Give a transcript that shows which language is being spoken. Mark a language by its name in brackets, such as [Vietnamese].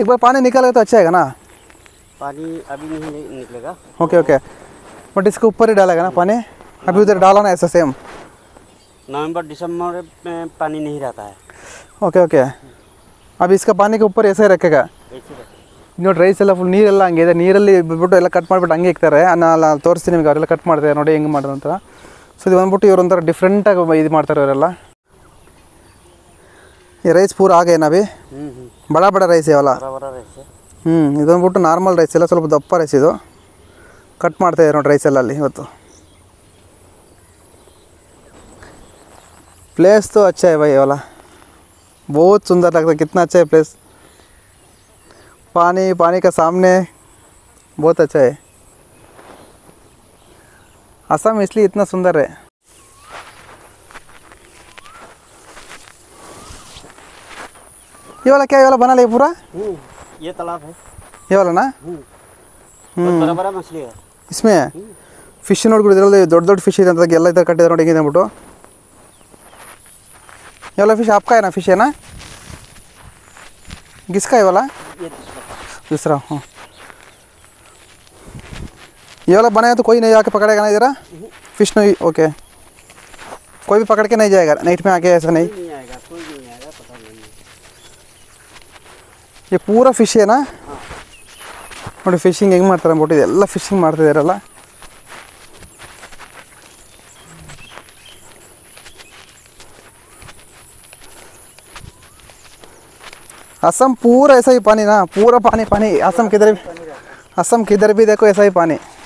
[Hindi] एक बार पानी निकलेगा तो अच्छा है ना पानी अभी नहीं निकलेगा। ओके बट इसके ऊपर ही डालेगा ना पानी अभी उधर डाला ना ऐसा सेम नवंबर दिसंबर में पानी नहीं रहता है। ओके अब इसका पानी के ऊपर ऐसे रखेगा ऐसे रहता [Kannada] ನೋಡಿ ರೈಸ್ ಎಲ್ಲ ಫುಲ್ ನೀರೆಲ್ಲ ಹಂಗೆ ಇದೆ ನೀರಲ್ಲಿ ಬಿಟ್ಬಿಟ್ಟು ಎಲ್ಲ ಕಟ್ ಮಾಡಿಬಿಟ್ಟು ಹಂಗೆ ಇಕ್ತಾರೆ ನಾನು ತೋರಿಸ್ತೀನಿ ನಿಮಗೆ ಅವರೆಲ್ಲ ಕಟ್ ಮಾಡ್ತಾರೆ ನೋಡಿ ಹೆಂಗೆ ಮಾಡೋದು ಅಂತ ಸೊ ಇದು ಬಂದ್ಬಿಟ್ಟು ಇವ್ರು ಒಂಥರ ಡಿಫ್ರೆಂಟಾಗಿ ಇದು ಮಾಡ್ತಾರೆ ಇವರೆಲ್ಲ [Hindi] ये राइस पूरा आ गए ना अभी बड़ा रೈಸ್ है वाला बड़ा रೈಸ್ है। [Kannada] ಇದು ಬಂದ್ಬಿಟ್ಟು ನಾರ್ಮಲ್ ರೈಸ್ ಎಲ್ಲ ಸ್ವಲ್ಪ ದಪ್ಪ ರೈಸ್ ಇದು ಕಟ್ ಮಾಡ್ತಾ ಇದ್ದಾರೆ ನೋಡಿ ರೈಸ್ ಎಲ್ಲ ಅಲ್ಲಿ ಇವತ್ತು [Hindi] प्लेस तो अच्छा है भाई ये वाला बहुत सुंदर लगता है कितना अच्छा है प्लेस पानी का सामने बहुत अच्छा है असम इसलिए इतना सुंदर है ये वाला क्या ये वाला बना ले पूरा ये तालाब है। ये वाला ना बड़ा बड़ा मछली है [Kannada] इसमें ಫಿಶ್ ನೋಡ್ಬಿಟ್ಟು ಇದರಲ್ಲಿ ದೊಡ್ಡ ಫಿಶ್ ಇದೆ ಅಂತ ಎಲ್ಲ ಇತರ ಕಟ್ಟಿದ್ದಾರೆ ನೋಡಿ ಹೆಂಗಿದೆ ಅಂದ್ಬಿಟ್ಟು [Hindi] ये वाला फिश आपका है ना फिश है ना किसका है वाला ये दूसरा हाँ ये वाला बनाया तो कोई नहीं आके पकड़ेगा ना इधर फिश नहीं ओके कोई भी पकड़ के नहीं जाएगा नाइट में आके ऐसा नहीं नहीं आएगा कोई नहीं आएगा पता नहीं। ये पूरा फिश है ना [Kannada] ನೋಡಿ ಫಿಶಿಂಗ್ ಹೆಂಗೆ ಮಾಡ್ತಾರೆ ಅಂದ್ಬಿಟ್ಟು ಇದೆಲ್ಲ ಫಿಶಿಂಗ್ ಮಾಡ್ತಿದ್ದಾರಲ್ಲ [Hindi] असम पूरा ऐसा ही पानी ना पूरा पानी असम किधर भी देखो ऐसा ही पानी